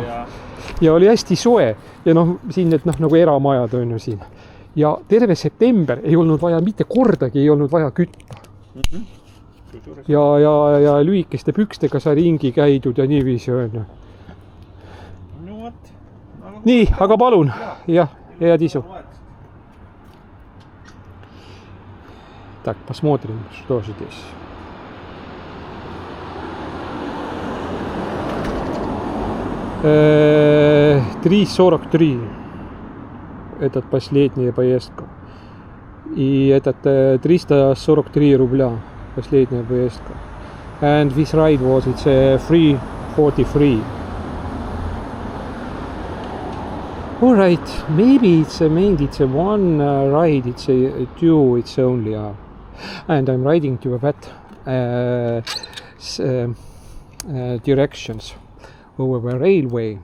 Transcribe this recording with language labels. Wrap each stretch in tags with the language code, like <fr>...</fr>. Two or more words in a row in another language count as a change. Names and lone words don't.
<et>Ja oli hästi soe ja siin need nagu eramajad on ju siin. Ja terve september ei olnud vaja, mitte kordagi ei olnud vaja kütta. Ja lühikeste pükstega sai ringi käidud ja niiviisi on. No võt. nii, aga palun. Jah, head isu.</et> <ru>Так, посмотрим, что же здесь. Э, 3.43. Этот последняя поездка. И этот 343 рубля. Последняя поездка.</ru> <en>And this ride was, it's 343. Alright, maybe it's a one ride, it's a two, it's only and I'm riding to that directions over the railway.</en>